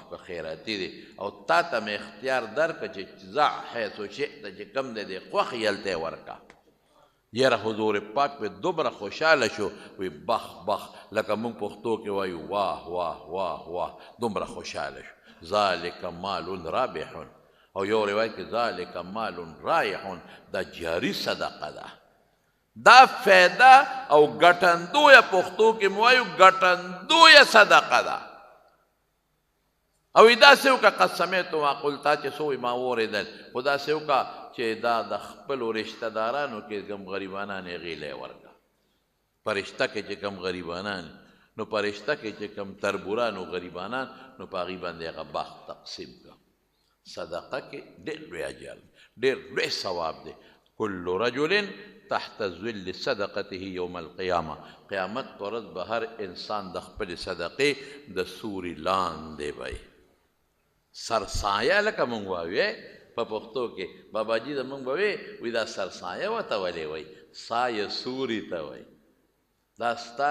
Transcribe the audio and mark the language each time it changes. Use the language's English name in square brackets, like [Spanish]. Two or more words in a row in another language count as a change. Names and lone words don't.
[Pashto] که خیراتي دی او تا ته مې اختیار درکړه چې ضع حیث شئته چې کوم دی د خوښي هلته یې ورکه یاره حضور پاک پې دومره خوشحاله شو وی [Arabic] بخ بخ [Pashto] لکه موږ پښتو کې وایو واه واه واه واه دومره خوشحاله شو [Arabic] ذالک مال رابح [Pashto] او یو روایت کې [Arabic] ذالک مال رایح [Pashto] دا جاری صدقه ده دا فایده او ګټندویه پښتو کې مو وایو ګټندویه صدقه ده او داسې وکړه [Arabic] قد سمعت ما قلتا [Pashto] چې څه وایي ما واورېدل خو داسې وکړه چې دا د خپلو رشته دارانو کې کوم غریبانان یې هغې لی ورکړه په رشته کې چې کوم غریبانان نو په رشته کې چې کوم تربوران او غریبانان نو په هغې باندې هغه باغ تقسیم کړه صدقه کې ډېر لوی اجر ډېر لوی ثواب دی [Arabic] کل رجل تحت ظل صدقته یوم القیامه [Pashto] قیامت په ورځ به هر انسان د خپلې صدقې د سوري لاندې به سرسایه لکه مونږ وایو په پښتو کې باباجي زمونږ به وی دا سرسایه ورته ولې وایي سایه سوري ته وایي دا ستا